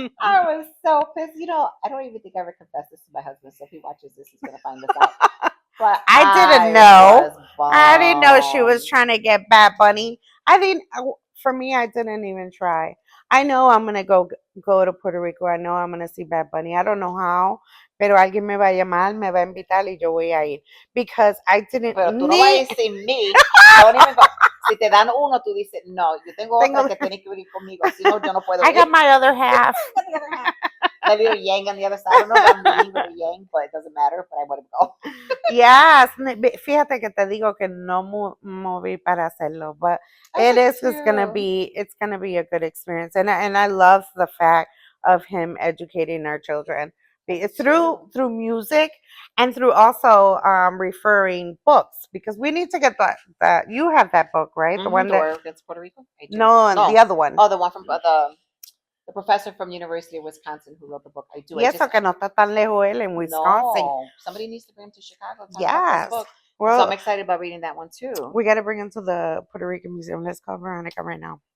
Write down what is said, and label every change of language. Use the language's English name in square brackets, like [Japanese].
[English] I was so pissed. I don't even think I ever confessed this to my husband. So if he watches this, he's gonna find this out. But I didn't know. I didn't know she was trying to get Bad Bunny. For me, I didn't even try. I know I'm gonna go to Puerto Rico. I know I'm gonna see Bad Bunny. I don't know how, [Spanish] pero alguien me va a llamar, me va a invitar y yo voy a ir. [English] Because I didn't. [Spanish] Pero tú no vas a decir mí. Si te dan uno, tú dices, no, yo tengo otra que tiene que venir conmigo. Si no, yo no puedo ir. [English] I got my other half. My little yang on the other side. I don't know if I'm meeting with a yang, but it doesn't matter. But I want to go. Yes, [Spanish] fíjate que te digo que no moví para hacerlo, [English] but it's gonna be a good experience, and I love the fact of him educating our children through music and through also referring books, because we need to get that. You have that book, right? The one that against Puerto Rico. No, the other one. Oh, the one from the professor from University of Wisconsin who wrote the book. I do. [Spanish] Y eso que no está tan lejos él en Wisconsin. [English] No, somebody needs to bring him to Chicago. Yes. Well, so I'm excited about reading that one too. We got to bring him to the Puerto Rican Museum. Let's call Veronica right now.